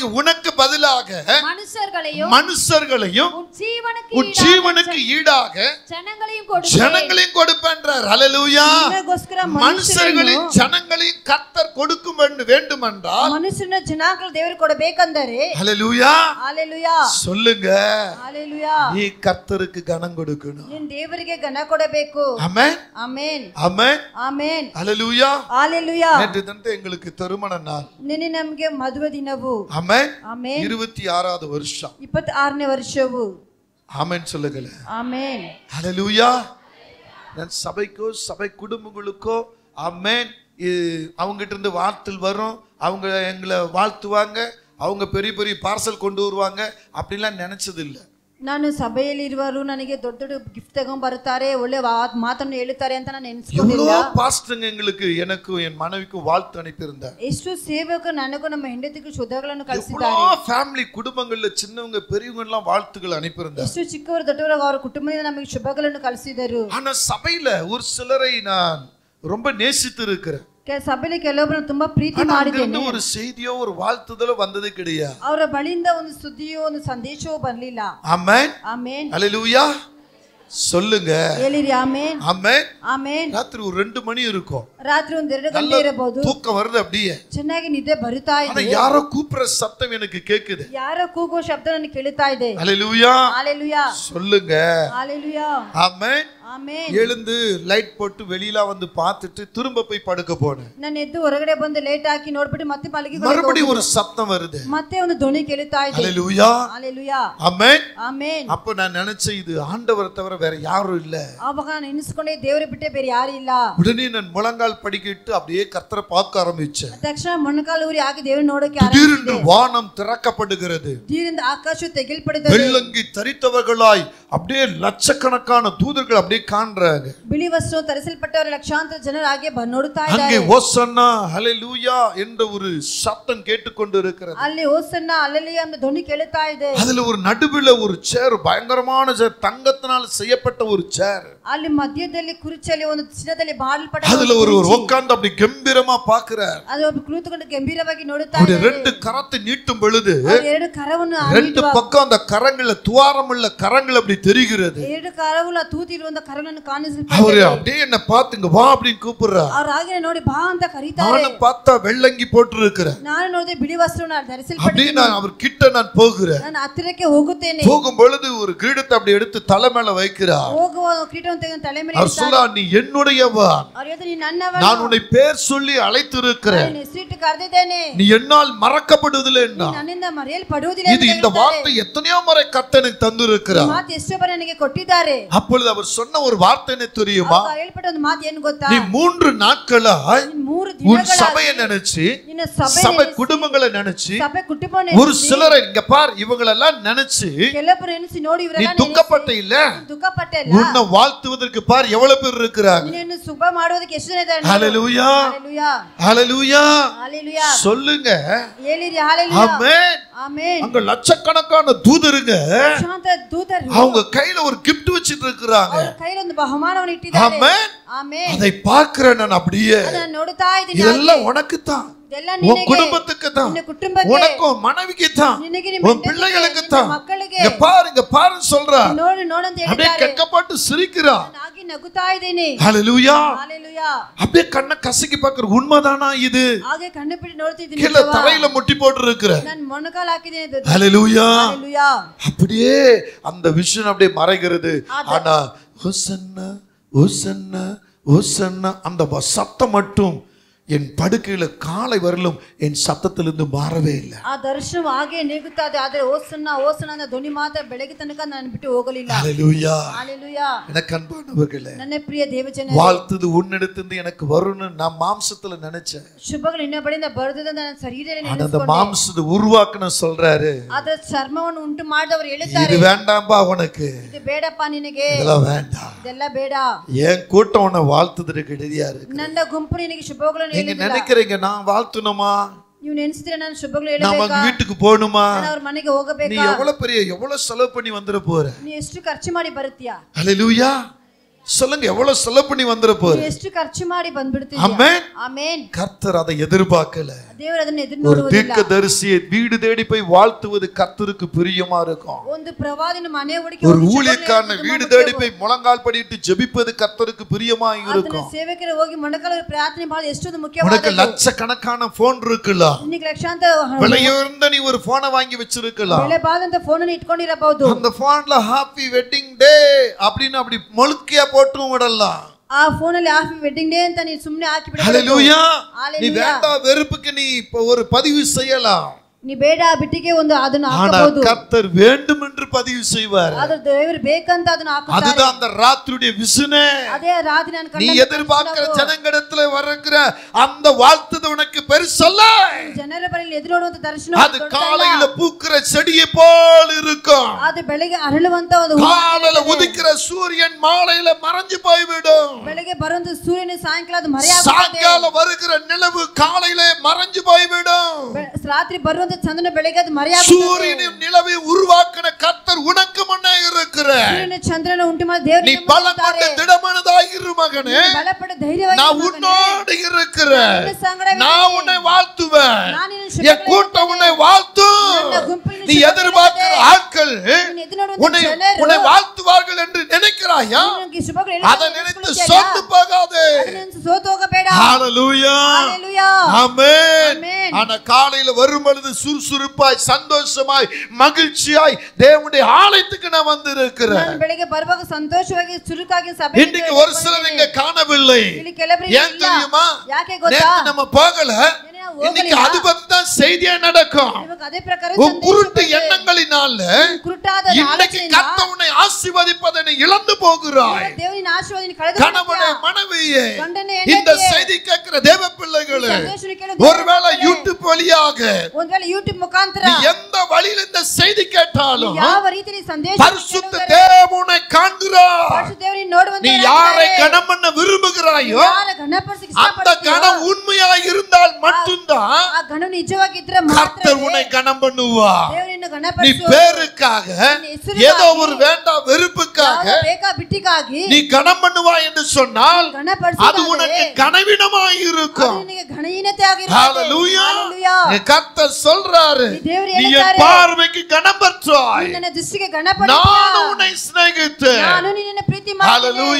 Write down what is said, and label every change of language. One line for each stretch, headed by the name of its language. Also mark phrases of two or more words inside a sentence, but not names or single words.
Tamil: உனக்கு பதிலாக மனுஷர்களையும் உன் ஜீவனுக்கு ஈடாக ஜனங்களையும் கொடுப்பேன்றார். ஹல்லேலூயா. மனுஷர்களையும் ஜனங்களையும் கர்த்தர் கொடுக்க வேண்டும் என்றால்
Kannada: ಮನುಷನ ಜನಂಗಳ ದೇವರ್ ಕೊಡಬೇಕಂದರೆ
Tamil: ஹல்லேலூயா. ஹல்லேலூயா சொல்லுங்க. ஹல்லேலூயா. நீ கர்த்தருக்கு கனம் கொடுக்கணும்.
Kannada: நீ தேவರಿಗೆ ಘನ ಕೊಡಬೇಕು.
Tamil: ஆமென். ஆமென். ஆமென். ஆமென். ஹல்லேலூயா. ஹல்லேலூயா. நேற்று தினம் எங்களுக்கு திருமண நாள்.
Kannada: ನಿನ್ನೆ ನಮಗೆ ಮದುವೆ ದಿನವು. ಆಮೆನ್. ಆಮೆನ್.
Tamil: 26வது வருஷம்.
Kannada: 26ನೇ ವರ್ಷವು.
Tamil: ஆமென் சொல்லுங்க. ஆமென். ஹல்லேலூயா. நான் சபைக்கோ சபை குடும்பங்களுக்கோ ஆமென் அவங்க கிட்ட இருந்து வாழ்த்து வரும். அவங்க எங்களை வாழ்த்துவாங்க. அவங்க பெரிய பெரிய பார்சல் கொண்டு வருவாங்க. அப்படிலாம் நினைச்சது இல்லை.
Kannada: ನಾನು ಸಭೆಯಲ್ಲಿ ಇರುವರು ನನಗೆ ದೊಡ್ಡ ದೊಡ್ಡ ಗಿಫ್ಟ್ ತಗೊಂಡು ಬರ್ತಾರೆ, ಒಳ್ಳೆ ಮಾತನ್ನು ಹೇಳುತ್ತಾರೆ ಅಂತ ನಾನು ನೆನೆಸಿಕೊಂಡಿಲ್ಲ.
Tamil: எவ்வளவு பாஸ்டர்ங்க எங்களுக்கு எனக்கு என் மனைவிக்கு வாழ்த்து அனுப்பி இருந்தார்.
Kannada: ಎಷ್ಟು ಸೇವಕರು ನನಗೂ ನಮ್ಮ ಹೆಂಡತಿಗೂ ಶುಭಗಳನ್ನು ಕಳಿಸಿದ್ದಾರೆ.
Tamil: எவ்வளவு ஃபேமிலி குடும்பங்கள்ல சின்னவங்க பெரியவங்க எல்லாம் வாழ்த்துக்கள் அனுப்பி இருந்தார்.
Kannada: ಎಷ್ಟು ಚಿಕ್ಕವರು ದೊಡ್ಡವರು ಅವರ ಕುಟುಂಬದಿಂದ ನಮಗೆ ಶುಭಗಳನ್ನು ಕಳಿಸಿದರು.
Tamil: ஆனா சபையில ஒரு சிலரை நான் ரொம்ப நேசித்து இருக்கிறேன்.
Kannada: ಸಭೆಯಲ್ಲಿ ಕೆಲವೊಬ್ಬರನ್ನು ತುಂಬಾ ಪ್ರೀತಿ ಮಾಡಿದ್ದೇನೆ.
Tamil: ஒரு செய்தியோ ஒரு வாழ்த்துதலோ வந்தது கிடையாது.
Kannada: ಅವರ ಬಳಿಯಿಂದ ಒಂದು ಸುದ್ದಿಯೋ ಒಂದು ಸಂದೇಶವೋ ಬರಲಿಲ್ಲ. ಆಮೆನ್. ಆಮೆನ್.
Tamil: ஹல்லேலூயா. சொல்லுங்க.
Kannada: ಹೇಳಿರಿ ಆಮೆನ್.
Tamil: ஆமென்.
Kannada: ಆಮೆನ್.
Tamil: ராத்திரி ஒரு 2 மணி இருக்கும்.
Kannada: ರಾತ್ರಿ ಒಂದು 2 ಗಂಟೆ ಇರಬಹುದು.
Tamil: தூக்கம் வருது அப்படியே.
Kannada: ಚೆನ್ನಾಗಿ ನಿದ್ದೆ ಬರುತ್ತಾ ಇದೆ.
Tamil: ஆனா யாரோ கூப்பிடுற சத்தம் எனக்கு கேக்குது.
Kannada: ಯಾರೋ ಕೂಗೋ ಶಬ್ದ ನನಗೆ ಕೇಳುತ್ತಾ ಇದೆ.
Tamil: ஹல்லேலூயா. ஹல்லேலூயா. சொல்லுங்க. ஹல்லேலூயா. ஆமென். ஆமென். எழுந்து லைட் போட்டு வெளியில வந்து பார்த்துட்டு திரும்ப போய் படுக்க போனேன்.
Kannada: ನಾನು ಎದ್ದು ಹೊರಗಡೆ ಬಂದು ಲೇಟ್ ಹಾಕಿ ನೋಡ್ಬಿಟ್ಟು ಮತ್ತೆ ಮಲಗಿ
Tamil: மறுபடியும் ஒரு சத்தம் வருது.
Kannada: ಮತ್ತೆ ಒಂದು ಧ್ವನಿ ಕೇಳುತ್ತಾ ಇದೆ.
Tamil: ஹல்லேலூயா. ஹல்லேலூயா. ஆமென். ஆமென். அப்ப நான் நினைச்சேன் இது ஆண்டவரை தவிர வேற யாரும் இல்ல.
Kannada: ಆವಾಗ ನಾನು ಎನಿಸಿಕೊಂಡೆ ದೇವರ ಬಿಟ್ಟೆ ಬೇರೆ ಯಾರು ಇಲ್ಲ.
Tamil: உடனே நான் முழங்கால் படிக்கிட்டு அப்படியே கர்த்தரை பார்க்க ஆரம்பிச்சேன்.
Kannada: ತಕ್ಷಣ ಮೊಣಕಾಲು ಊರಿ ಹಾಕಿ ದೇವರ ನೋಡಕ್ಕೆ
Tamil: திடீரென்று வானம் திறக்கப்படுகிறது.
Kannada: திடீரென்று ஆகாಶ ತೆಗೆಲ್ಪಡುತ್ತದೆ.
Tamil: வெள்ளங்கி தரித்தவர்களாய் அப்படியே லட்சக்கணக்கான தூதர்கள் அப்படியே காண்றாங்க.
Kannada: ಬಿಳಿ ವಸ್ತ್ರ ಧರಿಸಲ್ಪಟ್ಟವರ ಲಕ್ಷಾಂತರ ಜನರು ಹಾಗೆ ನೋಡುತ್ತಾ ಇದ್ದಾರೆ.
Tamil: அங்கே ஹோசன்னா ஹல்லேலூயா என்ற ஒரு சத்தம் கேட்டுக்கொண்டு இருக்கிறது.
Kannada: ಅಲ್ಲಿ ಹೋಸನ್ನ ಹಲ್ಲೆಲೂಯಾ ಎಂಬ ಧ್ವನಿ ಕೇಳುತ್ತಾ ಇದೆ.
Tamil: அதுல ஒரு நடுவுல ஒரு சேர், பயங்கரமான சேர், தங்கத்தினால் செய்யப்பட்ட ஒரு சேர்.
Kannada: ಅಲ್ಲಿ ಮಧ್ಯದಲ್ಲಿ ಕುರ್ಚಿಯಲ್ಲಿ ಒಂದು ಚಿನ್ನದಲ್ಲಿ ಮಾಡಲ್ಪಟ್ಟ
Tamil: அதுல ஒருவர் உட்கார்ந்து அப்படி கம்பீரமா பார்க்கிறார்.
Kannada: ಅದು ಒಬ್ಬ ಕುಳಿತುಕೊಂಡು ಗಂಭೀರವಾಗಿ ನೋಡುತ್ತಾ
Tamil: இದ್ದಾರೆ. ரெண்டு கரத்தை நீட்டும் பொழுது
Kannada: ಎರಡು ಕರವನ್ನು
Tamil: ரெண்டு பக்கம் அந்த கரங்கள துவாரமுள்ள கரங்கள் அப்படி தெரிகிறது.
Kannada: ಎರಡು ಕರಗಳ ತೂತಿರುವಂತ ಕರಗಳನ್ನು ಕಾಣಿಸುತ್ತದೆ.
Tamil: அவர் அப்படியே என்ன பார்த்துங்க வா அப்படி கூப்பிடுறார்.
Kannada: அவர் ಹಾಗೆ ನೋಡಿ ಬಾ ಅಂತ ಕರೀತಾರೆ.
Tamil: ನಾನು பார்த்தா வெள்ளங்கி போட்டுருக்கிறேன்.
Kannada: ನಾನು ನೋಡಿದೆ ಬಿಳಿ ವಸ್ತ್ರವನ್ನು ಧರಿಸಲ್ಪಟ್ಟಿದೆ.
Tamil: அப்படியே நான் அவர் கிட்ட நான் போகிறேன்.
Kannada: ನಾನು ಹತ್ತಿರಕ್ಕೆ ಹೋಗುತ್ತೇನೆ.
Tamil: போகும் பொழுது ஒரு கிரீடத்தை அப்படி எடுத்து தலை மேல வைக்கிறார்.
Kannada: ಹೋಗುವ ಕಿರೀಟವನ್ನು ತೆಗೆದು ತಲೆ ಮೇಲೆ
Tamil: அவர் சொல்றார் நீ என்னுடையவன்.
Kannada: அவர் ಹೇಳ್ತಾರೆ ನೀ ನನ್ನವ. ನನ್ನವನು
Tamil: நான் உன்னை பேர் சொல்லி அழைத்திருக்கிறேன்,
Kannada: ನಿನ್ನ ಹೆಸರಿಟ್ಟು ಕರೆದಿದ್ದೇನೆ,
Tamil: நீ என்னால் மறக்கப்படுவதில்லை என்ன.
Kannada: ನನ್ನಿಂದ ಮರೆಯಲ್ಪಡುವುದಿಲ್ಲ
Tamil: இது இந்த வார்த்தை எத்தனையோ முறை கர்த்தனுக்கு தந்திருக்கிறார்.
Kannada: ಮಾತು ಎಷ್ಟೋ ಬಾರಿ ನನಗೆ ಕೊಟ್ಟಿದ್ದಾರೆ.
Tamil: அப்பொழுது அவர் சொன்ன ஒரு வார்த்தை என்ன தெரியுமா?
Kannada: ಹೇಳ್ಬಿಟ್ಟ ಒಂದು ಮಾತು ಏನು ಗೊತ್ತಾ?
Tamil: நீ 3 நாட்களாய் உன் சபையை நினைச்சு,
Kannada: ನಿನ್ನ
Tamil: சபை குடும்பங்களை நினைச்சு,
Kannada: ಸಭೆ ಕುಟುಂಬವನ್ನು
Tamil: ஒரு சிலரை இங்க பார் இவங்களெல்லாம் நினைச்சு
Kannada: ಕೆಲವರು ಎನಿಸಿ ನೋಡಿ
Tamil: நீ
Kannada: ಇವರೆಲ್ಲ
Tamil: துக்கப்பட்ட இல்ல,
Kannada: ದುಃಖಪಟ್ಟೆ ಇಲ್ಲ.
Tamil: உன்னை வாழ்த்துவதற்கு பார் எவ்வளவு பேர் இருக்கிறாங்க.
Kannada: ನಿನ್ನನ್ನು ಶುಭ ಮಾಡೋದಕ್ಕೆ ಎಷ್ಟು ಜನ ಇದ್ದಾರೆ?
Tamil: ஹalleluya, ஹalleluya, ஹalleluya, ஹalleluya சொல்லுங்க.
Kannada: ಹೇಳಿರಿ ஹalleluya,
Tamil: ஆமென், ஆமென். அங்க லட்சக்கணக்கான தூதருங்க
Kannada: ಶಾಂತ ದೂತರು
Tamil: அவங்க கையில ஒரு gift வச்சிட்டு இருக்காங்க.
Kannada: ಅವರ ಕೈಯಲ್ಲಿ ಒಂದು ಬಹುಮಾನವನ್ನು ಇಟ್ಟಿದ್ದಾರೆ.
Tamil: ஆமென்,
Kannada: ಆಮೆನ್.
Tamil: அதை பார்க்கிறேன் நான் அப்படியே.
Kannada: ಅದನ್ನ ನೋಡ್ತಾ ಇದ್ದೀನಿ.
Tamil: இதெல்லாம் உனக்கு தான்,
Kannada: ಇದೆಲ್ಲ
Tamil: உன்
Kannada: ನಿನಗೆ,
Tamil: குடும்பத்துக்கு தான்,
Kannada: ನಿನ್ನ ಕುಟುಂಬಕ್ಕೆ,
Tamil: உனக்கும் மனைவிக்கு தான்,
Kannada: ನಿನಗೆ, ನಿಮ್ಮ
Tamil: உன் பிள்ளைகளுக்கு தான்.
Kannada: ಮಕ್ಕಳಿಗೆ
Tamil: இங்க பாருன்னு சொல்றா.
Kannada: ನೋಡು ನೋಡು ಅಂತ
Tamil: அப்படியே
Kannada: ಹೇಳಿದ್ದಾರೆ.
Tamil: கெக்கப்பட்டு சிரிக்கிறா.
Kannada: ನಾನಾಗಿ ನಗುತ್ತಾ ಇದ್ದೀನಿ.
Tamil: ஹalleluya, ஹalleluya. அப்படியே கண்ணை கசக்கி பார்க்கிற உண்மைதானா இது?
Kannada: ಹಾಗೆ ಕಣ್ಣು ಬಿಟ್ಟು ನೋಡ್ತಿದ್ದೀನಿ.
Tamil: கீழே தரையில முட்டி போட்டு இருக்கிற.
Kannada: ನಾನು ಮೊಣಕಾಲು ಹಾಕಿದ್ದೀನಿ.
Tamil: ஹalleluya, ஹalleluya. அப்படியே அந்த விஷன் அப்படியே மறைகிறது. ஆனா ஹோசன்னா ஹோசன்னா ஹோசன்னா அந்த சத்தம் மட்டும் என் படுக்கையில காலை வரலும் என் சத்தத்திலிருந்து மாறவே இல்லை.
Kannada: ಆ ದರ್ಶನ ಹಾಗೆ ನೀಗುತ್ತಾ ಇದೆ, ಆದರೆ ಓಸನ್ನ ಓಸನ್ನ ಅನ್ನೋ ಧ್ವನಿ ಮಾತ್ರ ಬೆಳಗ್ಗೆ ತನಕ ನಾನು ಬಿಟ್ಟು ಹೋಗಲಿಲ್ಲ.
Tamil: ஹalleluya, ஹalleluya. எனக்கு அன்பானவர்களே,
Kannada: ನನ್ನ ಪ್ರಿಯ ದೇವಜನರೇ,
Tamil: வாழ்த்துது உன்னிடத்திலிருந்து எனக்கு வரும்னு நான் மாம்சத்துல நினைச்சேன்.
Kannada: ಶುಭಗಳು ಇನ್ನೊಬ್ಬರಿಂದ ಬರುತ್ತದೆ ಅಂತ ನನ್ನ ಶರೀರದಲ್ಲಿ
Tamil: அந்த
Kannada: ನೆನೆಸಿಕೊಂಡೆ.
Tamil: மாம்சத்தை உருவாக்குன சொல்றாரு,
Kannada: ಅದರ ಚರ್ಮವನ್ನು ಉಂಟು ಮಾಡಿದವರು
Tamil: இது
Kannada: ಹೇಳುತ್ತಾರೆ,
Tamil: வேண்டாம்பா உனக்கு,
Kannada: ಇದು ಬೇಡಪ್ಪ ನಿನಗೆ,
Tamil: இதெல்லாம் வேண்டாம்.
Kannada: ಇದೆಲ್ಲ ಬೇಡ.
Tamil: என் கூட்டம் உன்னை வாழ்த்துறதுக்கு ரெடியா இருக்கு.
Kannada: ನನ್ನ ಗುಂಪು ನಿನಗೆ ಶುಭಗಳನ್ನು
Tamil: நீங்க
Kannada: ಹೇಳುವುದಿಲ್ಲ.
Tamil: நினைக்கிறீங்க நான் வாழ்த்துணுமா,
Kannada: ನೀವು ನೆನೆಸಿದ್ರೆ ನಾನು ಶುಭಗಳು
Tamil: நாம
Kannada: ಹೇಳಬೇಕಾ,
Tamil: வீட்டுக்கு போகணுமா,
Kannada: ನಾನು ಅವ್ರ ಮನೆಗೆ
Tamil: நீ
Kannada: ಹೋಗಬೇಕಾ,
Tamil: எவ்வளவு செலவு பண்ணி வந்துட போற?
Kannada: ನೀ ಎಷ್ಟು ಖರ್ಚು ಮಾಡಿ ಬರುತ್ತೀಯಾ?
Tamil: ஹalleluya, சொல்லுங்க எவ்வளவு செலவு பண்ணி வந்துட போற?
Kannada: ನೀ ಎಷ್ಟು ಖರ್ಚು ಮಾಡಿ ಬಂದ್ಬಿಡ್ತೀಯಾ?
Tamil: ஆமென்.
Kannada: ಆಮೆನ್.
Tamil: கர்த்தர் அதை எதிர்பார்க்கல.
Kannada: ದೇವರು ಅದನ್ನ ಎದುರು
Tamil: ஒரு
Kannada: ನೋಡುವುದಿಲ್ಲ.
Tamil: தீர்க்கதரிசியை வீடு தேடி போய் வாழ்த்துவது கர்த்தருக்கு பிரியமா இருக்கும்.
Kannada: ಒಂದು ಪ್ರವಾದಿನ ಮನೆ ಹುಡುಕಿ
Tamil: ஒரு ஊழியக்காரனை வீடு தேடி போய் முழங்கால் படிட்டு ஜெபிப்பது கர்த்தருக்கு பிரியமா இருக்கும்.
Kannada: ಅದನ್ನ ಸೇವಕರು ಹೋಗಿ ಮೊಣಕಾಲು ಪ್ರಾರ್ಥನೆ ಮಾಡೋದು ಎಷ್ಟೊಂದು
Tamil: உனக்கு
Kannada: ಮುಖ್ಯವಾದದ್ದು.
Tamil: லட்சக்கணக்கான போன் இருக்கலாம்,
Kannada: ನಿನಗೆ ಲಕ್ಷಾಂತರ
Tamil: விலையுயர்ந்த நீ ஒரு போனை வாங்கி வச்சிருக்கலாம்.
Kannada: ಬೆಲೆ ಬಾದಂತ ಫೋನ್ ಅನ್ನು ಇಟ್ಕೊಂಡಿರಬಹುದು.
Tamil: அந்த போன்ல
English: happy wedding day
Tamil: அப்படின்னு அப்படி மொழுக்கியா போட்டும் விடலாம்.
Kannada: ಆ ಫೋನ್ ಅಲ್ಲಿ
English: happy wedding day
Kannada: ಅಂತ ನೀನು ಸುಮ್ಮನೆ ಹಾಕಿ ಬಿಡಬಹುದು.
Tamil: ஹalleluya, ஹalleluya. நீ வேண்டா வெறுப்புக்கு நீ இப்ப ஒரு பதிவு செய்யலாம்.
Kannada: ನೀ ಬೇಡ ಬಿಟ್ಟಿಗೆ ಒಂದು ಅದನ್ನ
Tamil: ஆனா
Kannada: ಹಾಕಬಹುದು.
Tamil: கர்த்தர் வேண்டும் என்று பதிவு செய்வார்.
Kannada: ಆದ್ರೆ ದೇವರು ಬೇಕಂತ ಅದನ್ನ ಹಾಕುತ್ತಾರೆ.
Tamil: அதுதான் அந்த ராத்திரியுடைய விசுனே.
Kannada: ಅದೇ ರಾತ್ರಿ ನಾನು
Tamil: நீ
Kannada: ಕಂಡ
Tamil: எதிர்பார்க்கிற ஜனங்களிடத்துல வருகிற அந்த வாழ்த்துது உனக்கு பெருசல்ல.
Kannada: ಜನರ ಬಳಿಯಲ್ಲಿ ಎದುರು ನೋಡುವಂತ ದರ್ಶನ
Tamil: அது காலையில பூக்கிற செடியை போல் இருக்கும்.
Kannada: ಅದು ಬೆಳಗ್ಗೆ ಅರಳುವಂತ ಒಂದು
Tamil: காலையில உதிக்கிற சூரியன் மாலையில மறைஞ்சு போய்விடும்.
Kannada: ಬೆಳಗ್ಗೆ ಬರುವಂತ ಸೂರ್ಯನ ಸಾಯಂಕಾಲ ಅದು ಮರೆಯಾಗುತ್ತದೆ.
Tamil: சாயங்காலம் வருகிற நிலவு காலையில மறைஞ்சு போய்விடும்.
Kannada: ರಾತ್ರಿ ಬರುವಂತ ಚಂದ್ರನ ಬೆಳಗ್ಗೆ ಅದು ಮರೆಯಾಗುತ್ತದೆ.
Tamil: சூரியனும் நிலவை உருவாக்கின கர்த்தர் உனக்கு முன்னே இருக்கிறார்.
Kannada: ಸೂರ್ಯನ ಚಂದ್ರನ ಉಂಟು ಮಾಡಿ ದೇವರು
Tamil: நீ பலப்பட்ட திடமனதாய் இரு மகனே,
Kannada: ಬಲಪಡ ಧೈರ್ಯವಾಗಿ
Tamil: நான் உன்னோடு இருக்கிறேன், நான் உன்னை வாழ்த்துவேன், என் கூட்டம் உன்னை வாழ்த்தும். நீ எதிர்பார்க்கிற ஆட்கள் உன்னை வாழ்த்துவார்கள் என்று நினைக்கிறாயா? அதை நினைத்து சோர்ந்து போகாதே.
Kannada: ಸೋತು ಹೋಗಬೇಡ.
Tamil: ஹalleluya, ஹalleluya, ஆமென். ஆனா காலையில வரும் பொழுது சுறுசுறுப்பாய் சந்தோஷமாய் மகிழ்ச்சியாய் தேவனுடைய ஆலயத்துக்கு நான் வந்து இருக்கிறேன்.
Kannada: ನಾನು ಬೆಳಗ್ಗೆ ಬರುವಾಗ ಸಂತೋಷವಾಗಿ ಚುರುಕಾಗಿ ಸಭೆಗೆ
Tamil: இன்னைக்கு ஒரு சிலர் இங்க காணவில்லை.
Kannada: ಇಲ್ಲಿ ಕೆಲವರು
Tamil: ஏன் தெரியுமா?
Kannada: ಯಾಕೆ ಗೊತ್ತಾ?
Tamil: நேத்து நம்ம போகல, இன்னைக்கு அது பத்தி தான் செய்தியே நடக்கும்.
Kannada: ಇವಾಗ ಅದೇ ಪ್ರಕಾರ
Tamil: உன் குருட்டு எண்ணங்களினால
Kannada: ಕುರುಟಾದ
Tamil: இன்னைக்கு கர்த்தர் உன்னை ஆசீர்வதிப்பதை நீ இழந்து போகிறாய்.
Kannada: ದೇವರಿನ ಆಶೀರ್ವಾದವನ್ನು ಕಳೆದು
Tamil: கணவனே மனைவியே,
Kannada: ಗಂಡನೇ
Tamil: இந்த செய்தி கேட்கிற தேவ பிள்ளைகளே, ஒருவேளை யூடியூப் வழியாக
Kannada: ಒಂದು ವೇಳೆ ಯೂಟ್ಯೂಬ್ ಮುಖಾಂತರ
Tamil: நீ எந்த வழியில் இந்த செய்தி கேட்டாலும்
Kannada: ಯಾವ ರೀತಿಯಲ್ಲಿ ಸಂದೇಶ
Tamil: பரிசுத்த தேவனை காண்கிறாய்.
Kannada: ಪರಿಶುದ್ಧ ದೇವರನ್ನು ನೋಡುವಂತ
Tamil: நீ யாரை கனம் பண்ண விரும்புகிறாயோ
Kannada: ಯಾರ ಗಣಪಡಿಸಿ
Tamil: அந்த கனம் உண்மையாய் இருந்தால் மட்டும்தான்
Kannada: ಆ ಗಣ ನಿಜವಾಗಿದ್ರೆ ಮಾತ್ರ
Tamil: கர்த்தர் உன்னை கனம் பண்ணுவார்.
Kannada: ದೇವರನ್ನು
Tamil: நீ
Kannada: ಗಣಪಡಿಸು.
Tamil: பேருக்காக ஏதோ ஒரு வேண்டாம் வெறுப்புக்காக
Kannada: ಬೇಕಾ ಬಿಟ್ಟಿಗಾಗಿ
Tamil: நீ கனம் பண்ணுவாய் என்று சொன்னால்
Kannada: ಗಣಪಡಿಸಿ
Tamil: அது உனக்கு கனவீனமாய் இருக்கும்.
Kannada: ನಿನಗೆ ಘನಹೀನತೆ ಆಗಿರುತ್ತದೆ.
Tamil: ஹalleluya, ஹalleluya. கர்த்தர் சொல்றாரு, தேவரே நீ என்
Kannada: ಹೇಳ್ತಾರೆ,
Tamil: பார்வைக்கு கனம் பெற்றாய்,
Kannada: ನಿನ್ನ ದೃಷ್ಟಿಗೆ ಗಣಪಡಿಸಿ
Tamil: நான் உன்னை சிநேகித்தேன்.
Kannada: ನಾನು ನಿನ್ನನ್ನು ಪ್ರೀತಿ ಮಾಡಿದ್ದೇನೆ.